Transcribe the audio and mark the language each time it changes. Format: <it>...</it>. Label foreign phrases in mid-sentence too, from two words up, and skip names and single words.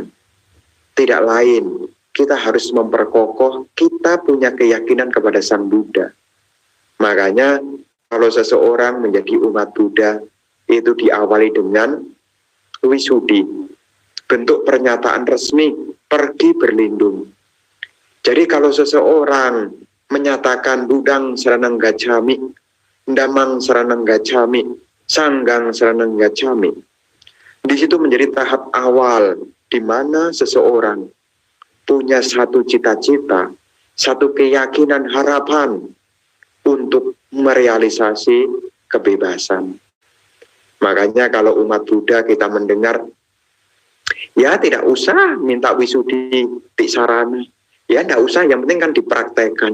<id>Tidak lain, kita harus memperkokoh kita punya keyakinan kepada Sang Buddha. Makanya kalau seseorang menjadi umat Buddha itu diawali dengan wisudi, bentuk pernyataan resmi, pergi berlindung. Jadi kalau seseorang menyatakan</id> <pi>Budang Saranang Gacchami, Damang Saranang Gacchami, Sanggang Saranang Gacchami,</pi> <id>di situ menjadi tahap awal di mana seseorang punya satu cita-cita, satu keyakinan, harapan untuk merealisasi kebebasan. Makanya kalau umat Buddha kita mendengar, ya tidak usah minta</id> <pi>wisudi tiksarana,</pi> <id>ya tidak usah, yang penting kan dipraktekkan.</id>